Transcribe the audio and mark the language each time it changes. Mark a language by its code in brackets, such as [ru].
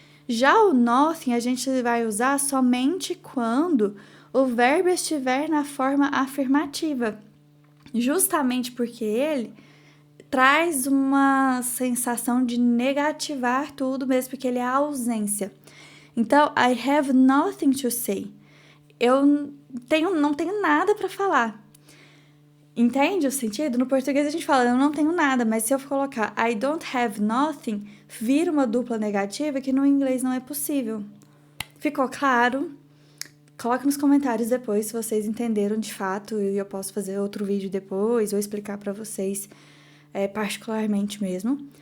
[pt] Já o nothing a gente vai usar somente quando o verbo estiver na forma afirmativa, justamente porque ele traz uma sensação de negativar tudo mesmo, porque ele é a ausência. [en] Então, I have nothing to say. [pt] Eu não tenho nada para falar. Entende o sentido? No português a gente fala, eu não tenho nada, mas se eu colocar [en] I don't have nothing, [pt] vira uma dupla negativa que no inglês não é possível. Ficou claro? Coloque nos comentários depois se vocês entenderam de fato e eu posso fazer outro vídeo depois ou explicar para vocês particularmente mesmo.